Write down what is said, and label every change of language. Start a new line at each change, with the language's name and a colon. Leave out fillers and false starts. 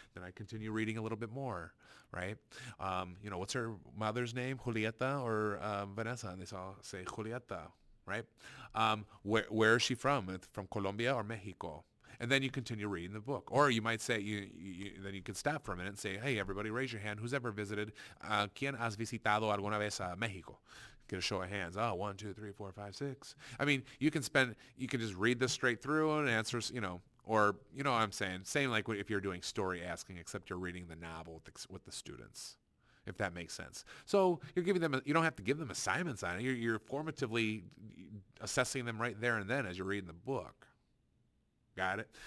English: Then I continue reading a little bit more, right? What's her mother's name, Julieta or Vanessa? And they all say Julieta, right? Where is she from? From Colombia or Mexico? And then you continue reading the book. Or you might say, then you can stop for a minute and say, hey, everybody raise your hand. Who's ever visited?
Spanish: ¿Quién has visitado alguna vez a Mexico?
English: Get a show of hands. Oh, 1, 2, 3, 4, 5, 6. I mean, you can just read this straight through and answers, or, what I'm saying? Same like if you're doing story asking, except you're reading the novel with the students, if that makes sense. So you're giving them, you don't have to give them assignments on it. You're formatively assessing them right there and then as you're reading the book. Got it?